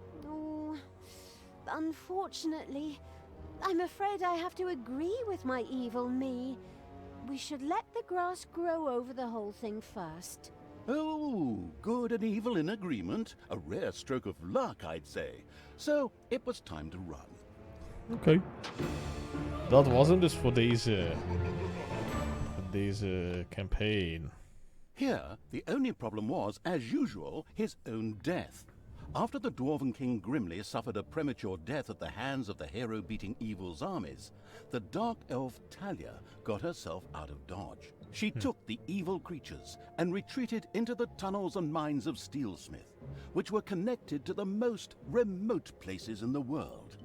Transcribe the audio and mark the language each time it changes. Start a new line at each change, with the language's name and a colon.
English: Oh, unfortunately, I'm afraid I have to agree with my evil me. We should let the grass grow over the whole thing first. Oh, good and evil in agreement. A rare stroke of luck, I'd say. So, it was time to run.
Dutch: Oké. Dat was hem dus voor deze campaign.
English: Here, the only problem was, as usual, his own death. After the Dwarven King Grimly suffered a premature death at the hands of the hero-beating evil's armies, the dark elf Talia got herself out of dodge. She took the evil creatures and retreated into the tunnels and mines of Steelsmith, which were connected to the most remote places in the world.